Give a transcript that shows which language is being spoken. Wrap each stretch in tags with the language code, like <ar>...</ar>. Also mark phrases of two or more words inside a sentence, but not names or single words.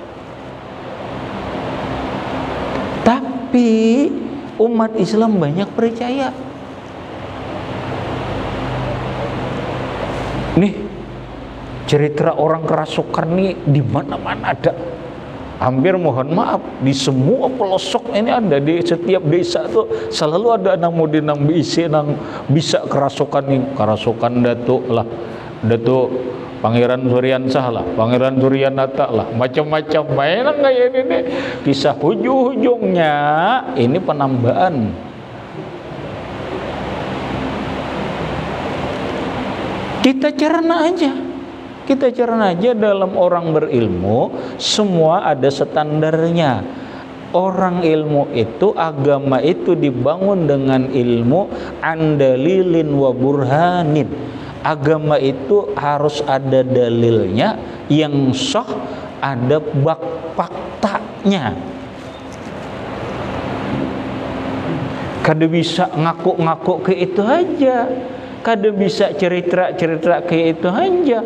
<id>Tapi umat Islam banyak percaya. Nih, cerita orang kerasukan nih di mana-mana ada. Hampir, mohon maaf, di semua pelosok ini ada.</id> <bjn>Di setiap desa tuh selalu ada nang mudi nang bisa kerasukan nih.</bjn> <id>Kerasukan Datuk lah, Datuk Pangeran Suryansah lah, Pangeran Suryanata lah, macam-macam mainan kayak ini nih. Kisah ujung-ujungnya ini penambahan. Kita cerna aja dalam orang berilmu, semua ada standarnya. Orang ilmu itu, agama itu dibangun dengan ilmu</id> <ar>بدليل وبرهان.</ar> <id>Agama itu harus ada dalilnya yang sah, ada faktanya.</id> <bjn>Kada bisa ngaku-ngaku ke itu aja, kada bisa cerita-cerita ke itu aja.</bjn>